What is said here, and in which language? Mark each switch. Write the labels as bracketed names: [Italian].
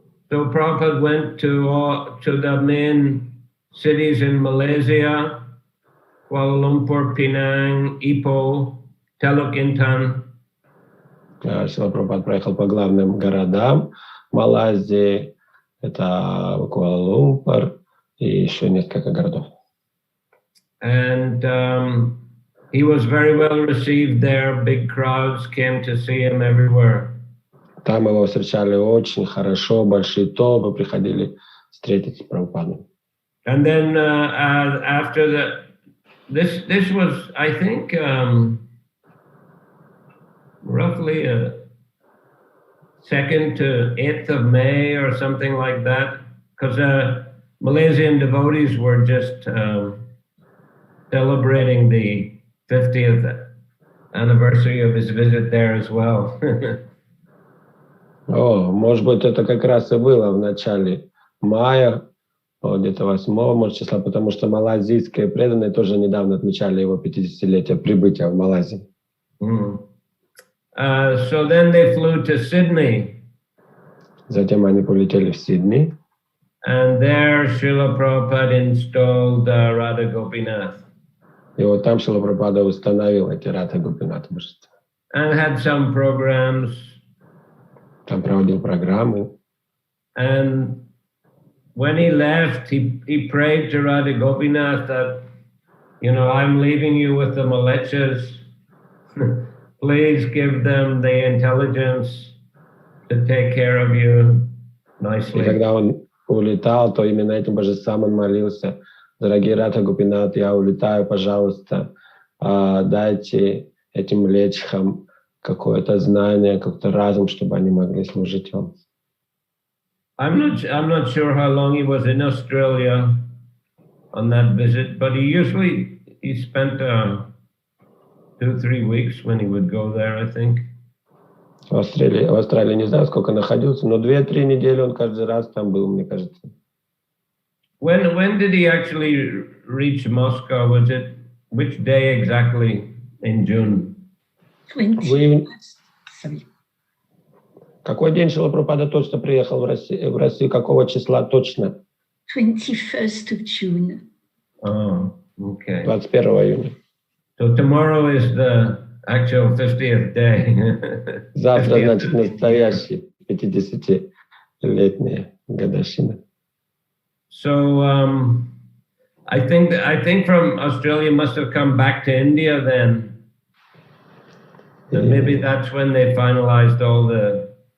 [English] So Prabhupada went to the main cities in Malaysia, Kuala Lumpur, Penang, Ipoh, Teluk Intan. [Russian] Шрила Прабхупада проехал по главным городам Малайзии, это Куала-Лумпур и еще несколько городов. [English] And he was very well received there. Big crowds came to see him everywhere. [Russian] Там его встречали очень хорошо, большие толпы приходили встретиться с Прабхупадой. [English] And then after this was, I think, roughly 2nd to 8th of May or something like that, because Malaysian devotees were just celebrating the 50th anniversary of his visit there as well. [Russian] Может быть, это как раз и было в начале мая, где-то 8-го, может, числа, потому что малайзийские преданные тоже недавно отмечали его 50-летие прибытия в Малайзию. [English] So then they flew to Sydney. [Russian] Затем они полетели в Сидней. [English] And there Srila Prabhupada installed Radha Gopinath. [Russian] И вот там Шрила Прабхупада установил эти Радха Гопинат божества. [English] And had some programs. [Russian] Там проводил программы. [English] And when he left, he prayed to Radha Gopinath that, I'm leaving you with the Malechas. Please give them the intelligence to take care of you [Russian] И [English] nicely. [Russian] когда он улетал, то именно этим божествам он молился. Дорогие Радха Гопинат, я улетаю, пожалуйста, дайте этим лечхам какое-то знание, какой-то разум, чтобы они могли служить вам. [English] I'm not sure how long he was in Australia on that visit, but he spent 2-3 weeks when he would go there, I think. [Russian] В Австралии не знаю, сколько находился, но 2-3 недели он каждый раз там был, мне кажется. [English] When did he actually reach Moscow? Was it which day exactly in June? 20. Sorry. [Russian] Какой день Шрила Прабхупада точно приехал в Россию? Какого числа точно? [English] 21st of June. Oh, okay. [Russian] 21 июня. [English] So tomorrow is the actual 50th day. [Russian] Завтра, [English] 50th. [Russian] значит, настоящий 50-летняя годовщина. [English] So I think from Australia must have come back to India then. And maybe that's when they finalized all the.